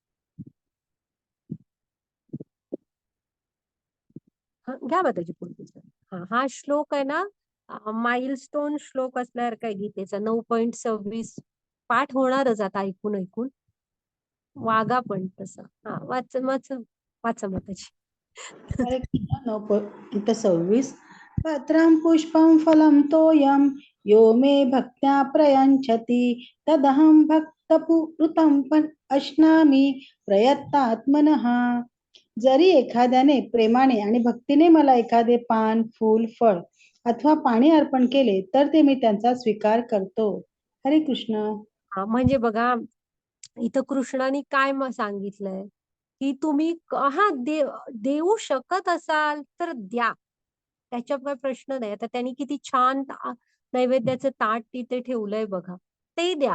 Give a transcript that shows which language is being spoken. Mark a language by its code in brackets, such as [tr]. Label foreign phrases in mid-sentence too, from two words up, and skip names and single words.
[mr] घ्या माताजी पुढची स्लाइड. हा श्लोक आहे ना, माइलस्टोन श्लोक असल्यावर काय गीतेचा 9.26 पाठ होणारच आता ऐकून ऐकून. वागा पण तसं. हा वाच वाचा माताजी. हरे कृष्ण. 9.26. [sa] पत्रं पुष्पं फलं तोयं यो मे भक्त्या प्रयच्छति तदहं भक्तपुरुतं अश्नामि प्रयत्तात्मनः. [mr] जरी एखाद्याने प्रेमाने आणि भक्तीने मला एखादे पान, फूल, फळ अथवा पाणी अर्पण केले तर ते मी त्यांचा स्वीकार करतो. हरे कृष्ण. हा म्हणजे बघा, इथं कृष्णाने काय सांगितलंय की तुम्ही हा देऊ शकत असाल तर द्या, त्याच्यात काही प्रश्न नाही. आता त्यांनी किती छान नैवेद्याचं ताट तिथे ठेवलंय बघा, ते द्या.